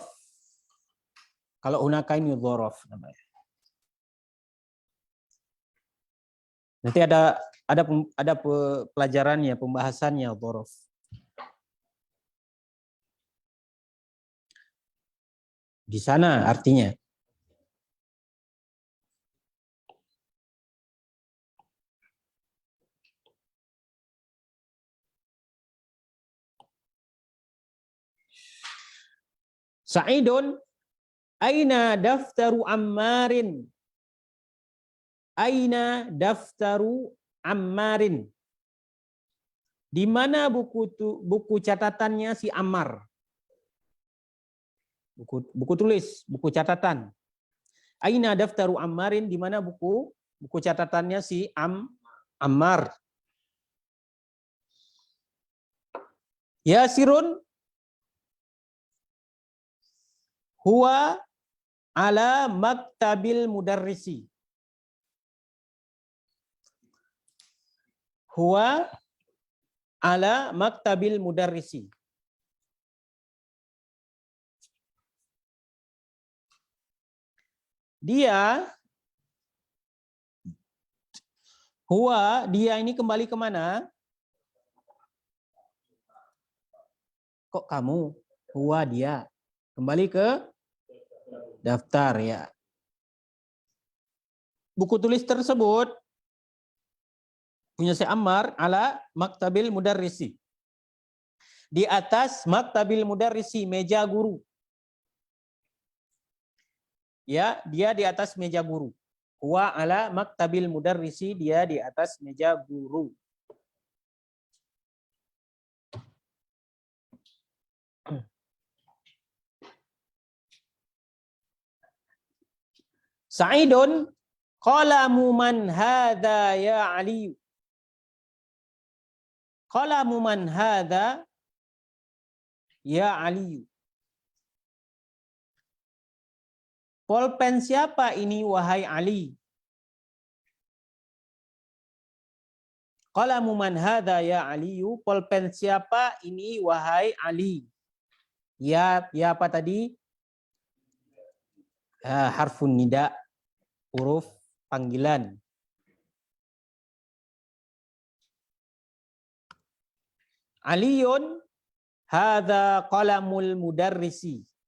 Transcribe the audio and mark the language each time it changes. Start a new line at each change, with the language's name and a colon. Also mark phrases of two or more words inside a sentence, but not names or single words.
Indonesian: Kalau hunaka ini dzaraf namanya. Nanti ada pelajarannya, pembahasannya dzaraf. Di sana artinya.
Arabic: سعيد أين دفتر عمار? أين دفتر عمار?
Indonesian: Di mana buku catatannya si Ammar? Buku tulis, buku catatan.
Arabic: أين دفتر عمار?
Indonesian: Di mana buku catatannya si Ammar?
Arabic: ياسر هو على مكتب المدرس. هو على مكتب المدرس.
Indonesian: Dia ini kembali kemana? Kok kamu? Huwa dia. Kembali ke daftar ya. Buku tulis tersebut punya si Ammar
Arabic: على مكتب المدرس.
Indonesian: Di atas
Arabic: مكتب المدرس,
Indonesian: meja guru. Ya, dia di atas meja guru.
Arabic: هو على مكتب المدرس,
Indonesian: dia di atas meja guru.
Arabic: سعيد قلم من هذا يا علي. قلم من هذا يا علي.
Indonesian: Polpen siapa ini wahai Ali?
Arabic: قلم من هذا يا علي.
Indonesian: Polpen siapa ini wahai Ali? Ya apa tadi?
Arabic: حرف نداء,
Indonesian: huruf panggilan.
Arabic: علي هذا قلم المدرس.